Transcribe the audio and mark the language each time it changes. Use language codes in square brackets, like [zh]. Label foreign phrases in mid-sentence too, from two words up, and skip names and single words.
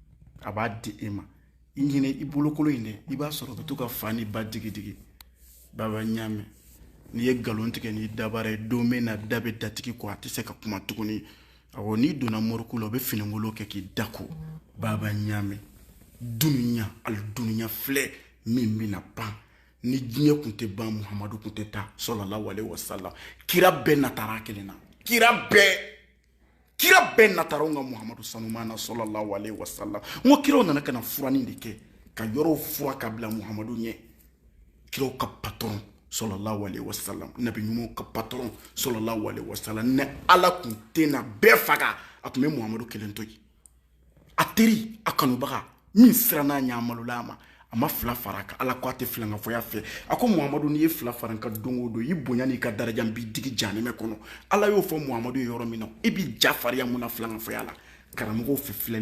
[bm] i ɲinɛ i bolokolo in dɛ i b'a sɔrɔ ka to ka fa ni ba digi baba ɲaamɛ n'i ye nkalon tigɛ n'i dabara ye don bɛ na da bɛ datigi kɔ a tɛ se ka kuma tuguni n'i donna moriku la o bɛ fininkolo kɛ k'i dako baba ɲaamɛ dunuya filɛ min bɛna ban ni diɲɛ kun tɛ ban muhamadu kun tɛ taa [ar] صلى الله عليه وسلم [bm] kira bɛɛ natara kelen na kira bɛɛ natara ka muhamadu sanumana [ar] صلى الله عليه وسلم [bm] n ko kiraw nana ka na furanin de kɛ ka yɔrɔw fura ka bila muhamadu ɲɛ kiraw ka patron [ar] صلى الله عليه وسلم [bm] nabi ɲumanw ka patron [ar] صلى الله عليه وسلم [bm] ne ala kun tɛ na bɛɛ faga a tun bɛ muhamadu kelen to yen a teri a kanubaga min siranna ɲɛ amalola ma a ma fila fara kan ala ko a tɛ filankafɔya fɛ a ko muhamadu n'i ye fila fara ka don o don i bonya n'i ka daraja b'i digi jahanɛmɛ kɔnɔ ala y'o fɔ muhamadu ye yɔrɔ min na i b'i ja farinya mun na filankafɔya la karamɔgɔw fɛ filɛli